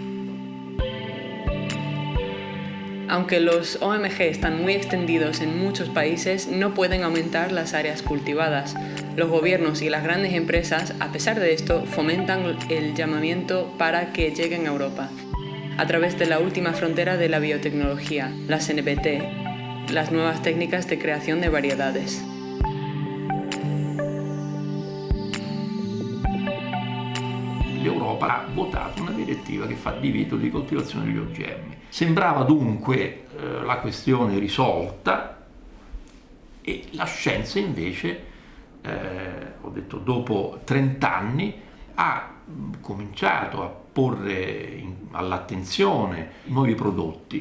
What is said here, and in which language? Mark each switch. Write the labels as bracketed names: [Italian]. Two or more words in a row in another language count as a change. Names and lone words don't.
[Spanish] Aunque los OMG están muy extendidos en muchos países, no pueden aumentar las áreas cultivadas. Los gobiernos y las grandes empresas, a pesar de esto, fomentan el llamamiento para que lleguen a Europa, a través de la última frontera de la biotecnología, las NBT, las nuevas técnicas de creación de variedades. [Italian] L'Europa ha votato una direttiva che fa divieto di coltivazione degli OGM. Sembrava dunque la questione risolta e la scienza invece, ho detto dopo 30 anni, ha cominciato a porre all'attenzione nuovi prodotti.